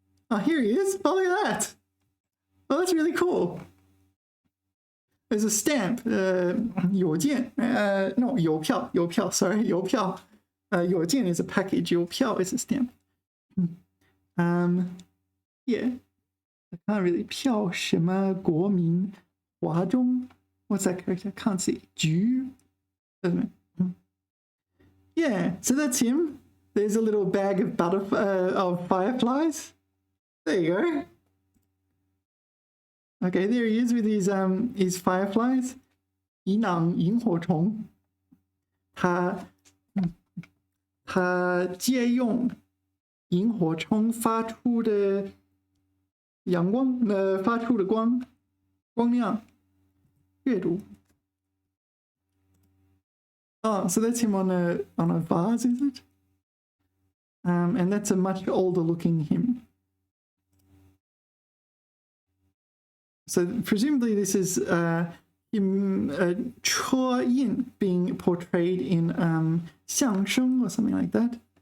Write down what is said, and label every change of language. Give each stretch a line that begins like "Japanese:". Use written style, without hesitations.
English: Oh, here he is. Oh, look at that. Oh, that's really cool. There's a stamp. 邮件. No,
Chinese: 邮票.邮票.
English: Sorry,
Chinese: 邮票.
English: 邮件 is a package. 邮票 is a stamp. Yeah. I can't really
Chinese: 票什么国民华中.
English: What's that character? I can't see.
Chinese: 菊.
English: Yeah, so that's him. There's a little bag of of fireflies. There you go. Okay, there he is with his fireflies.
Chinese: 一囊萤火虫。他借用萤火虫发出的阳光，发出的光亮阅读。
English: Oh, so that's him on a vase, is it? And that's a much older looking him. So presumably this is him, Chua Yin being portrayed in 相声 or something like that.